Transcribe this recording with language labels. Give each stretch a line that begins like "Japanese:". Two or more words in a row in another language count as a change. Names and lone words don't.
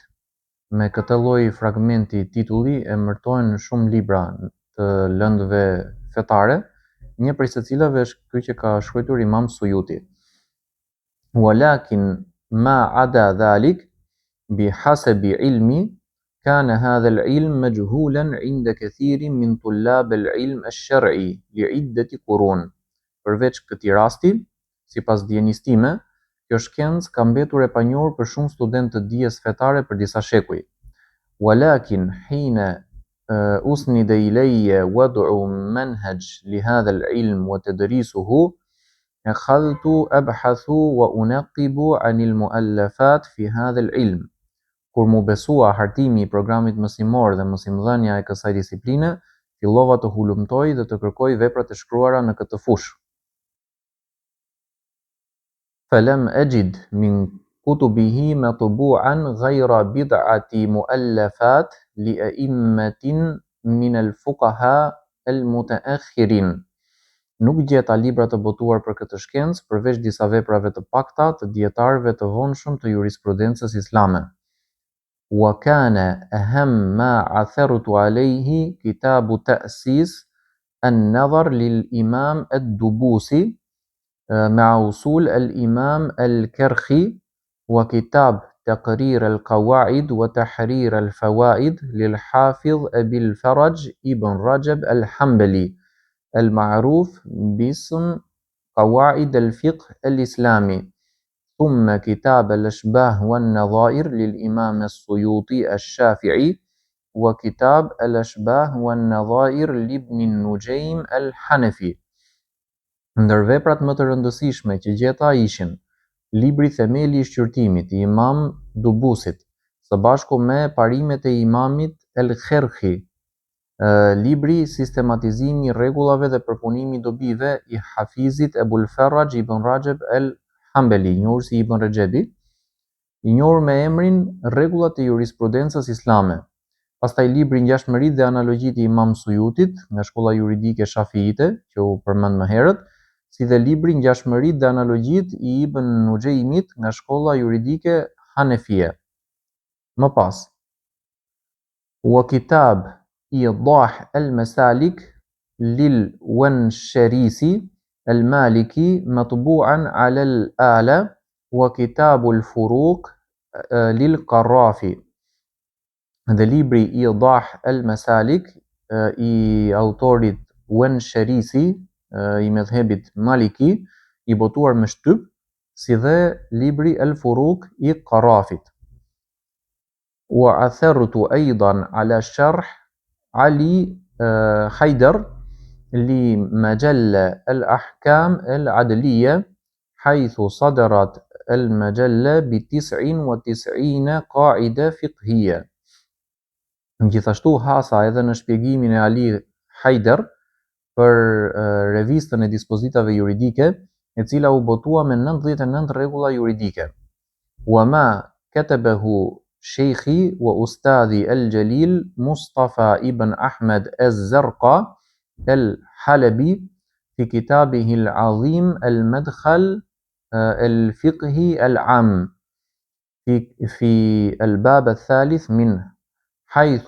Albanian: Me këtë lloj fragmenti titulli emërtohen shumë libra të lëndëve fetare, një prej së cilave është ky që ka shkruar Imam Suyuti.
Arabic: ولكن ما عدا ذلك بحسب علمي كان هذا العلم مجهولا عند كثير من طلاب العلم الشرعي لعدة قرون.
Albanian: Përveç këtij rasti, sipas dijenisë time, kjo shkencë ka mbetur e panjohur për shumë studentë të dijes fetare për disa shekuj.
Arabic: ولكن حين أسند إلي وضع منهج لهذا العلم وتدريسه أخذت أبحث وأنقب عن المؤلفات في هذا العلم.
Albanian: Kur mu besua hartimi I programit mësimor dhe mësimdhënia e kësaj disipline, fillova të hulumtoj dhe të kërkoj veprat e shkruara në këtë fushë.
Arabic: فلم أجد من كتبه مطبوعا غير بضعة مؤلفات لأئمة من الفقهاء المتأخرين.
Albanian: Nuk gjeta libra të botuar për këtë shkencë përveç disa veprave të pakta të dietarëve të vonshëm të jurisprudencës islame.
Arabic: وكان أهم ما عثرت عليه كتاب تأسيس النظر للإمام الدبوسي مع أصول الإمام الكرخي وكتاب تقرير القواعد وتحرير الفوائد للحافظ أبي الفرج ابن رجب الحنبلي المعروف باسم قواعد الفقه الإسلامي، ثم كتاب الأشباه والنظائر للإمام السيوطي الشافعي وكتاب الأشباه والنظائر لابن النجيم الحنفي.
Albanian: Ndër veprat më të rëndësishme që gjeta ishin libri Themeli I shqyrtimit I Imam Dubusit, së bashku me parimet e Imamit El-Kherhi, libri Sistematizimi I rregullave dhe përpunimi I dobive I Hafizit Ebul Ferraj ibn Rajab el-Hambeli, I njohur si Ibn Rexhebi, I njohur me emrin Rregullat e jurisprudencës islame. Pastaj libri Ngjashmëritë dhe analogjitë I Imam Suyutit nga shkolla juridike shafiite, që u përmend më herët, si dhe libri Ngjashmëritë dhe analogjitë I Ibn Nujejmit nga shkolla juridike hanefie. Më pas,
Arabic: وكتاب إيضاح المسالك للونشريسي المالكي مطبوعا على الآلة وكتاب الفروق للقرافي.
Albanian: Dhe libri Idah al-Masalik I autorit Wansharisi I medhhebit Maliki, I botuar me shtyp, si dhe libri El-Furuq I Qarrafit.
Arabic: وعثرت أيضا على شرح علي حيدر لمجلة الأحكام العدلية، حيث صدرت المجلة ب99 قاعدة فقهية.
Albanian: Gjithashtu hasa edhe në shpjegimin e Ali Haider për revistën e dispozitave juridike, e cila u botua me 99 rregulla juridike.
Arabic: وما كتبه شيخي وأستاذي الجليل مصطفى ابن أحمد الزرقاء الحلبي في كتابه العظيم المدخل الفقهي العام في الباب الثالث منه، حيث